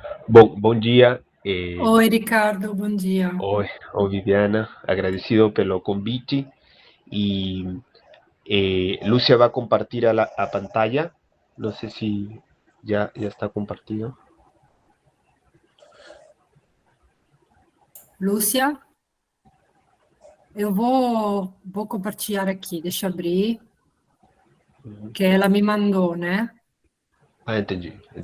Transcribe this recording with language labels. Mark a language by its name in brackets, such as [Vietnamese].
[Portuguese] Bom dia. Oi, Ricardo, bom dia. Oi, Viviana, agradecido pelo convite. [Spanish] Y Lucia va a compartir a pantalla. No sé si ya está compartido. [Portuguese] Lúcia, eu vou compartilhar aqui, deixa eu abrir, que ela me mandou, né? Ah, entendi.